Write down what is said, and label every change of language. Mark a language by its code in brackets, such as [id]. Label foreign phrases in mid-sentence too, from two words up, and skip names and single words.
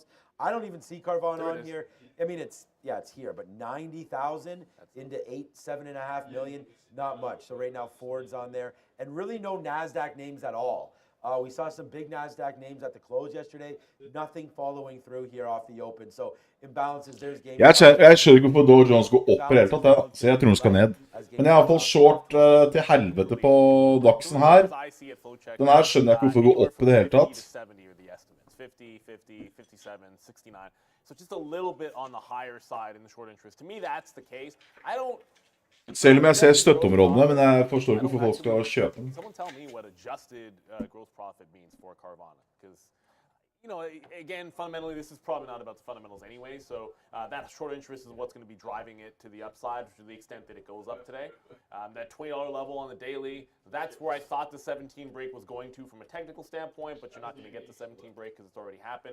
[en] I don't even see Carvana on here. I mean, it's here, but 90,000 into 7.5 million, not much. So right now, Ford's on there, and really no NASDAQ names at all. We saw some big NASDAQ names at the close yesterday. Nothing following through here off the open. So imbalances, there's game. [no] Jeg skjønner ikke hvorfor Dow Jones går opp i det hele tatt, så jeg tror den skal ned. Men jeg har i hvert fall short til helvete på Dachsen her. Den her skjønner jeg ikke hvorfor går opp i det hele tatt. 50, 50, 57, 69. [en] So just a little bit on the higher side in the short interest. To me, that's the case. I don't. [no] Selv om jeg ser støtteområdene, men jeg forstår ikke hvorfor folk skal kjøpe den. [en] Someone tell me what adjusted gross profit means for Carvana, because you know, again, fundamentally, this is probably not about the fundamentals anyway. So that short interest is what's going to be driving it to the upside to the extent that it goes up today. That $20 level on the daily, that's where I thought the 17 break was going to from a technical standpoint, but you're not going to get the 17 break because it's already happened.